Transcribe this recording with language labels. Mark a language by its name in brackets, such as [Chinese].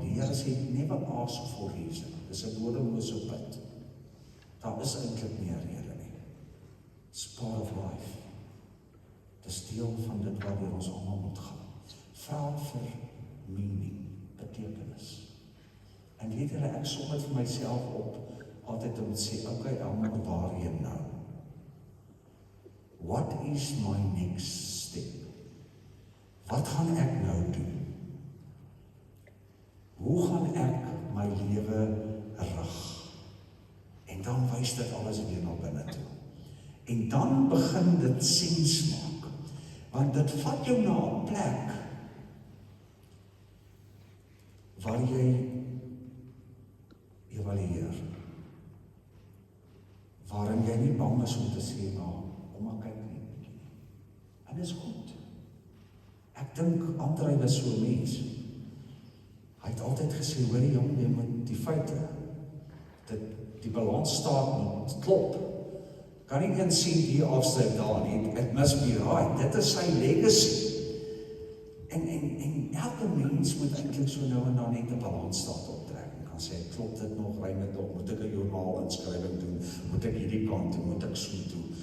[Afrikaans] Die Here sê, [English] never ask for reason. [Afrikaans] Dis 'n bodemlose put. Daar is eintlik nie 'n rede nie. [English] It's part of life. [Afrikaans] Dis deel van dit waardeur ons almal moet gaan. Vra vir meaning, betekenis. En weet julle, ek som dit vir myself op, altyd om te sê, okay, almal, waarheen nou? [English] What is my next step? [Afrikaans] Wat gaan ek nou doen? Hoe gaan ek my lewe rig? En dan wys dit alles weer na binne toe. En dan begin dit sens maak. Want dit vat jou na 'n plek waar jy evalueer. Waarin jy nie bang is om te sê, nou, kom maar kyk nie. En dis goed. Ek dink Andrei was so 'n mens. Hy het altyd gesê, hoor jong, jy moet die feite, die balansstaat moet klop. Kan nie een sien hier afskryf daar nie, [English] it must be right. [Afrikaans] Dit is sy legacy. En elke mens moet eintlik so nou en dan net 'n balansstaat optrek en kan sê, klop dit nog, ry met op, moet ek 'n joernaal inskrywing doen, moet ek hierdie kant toe, moet ek so toe.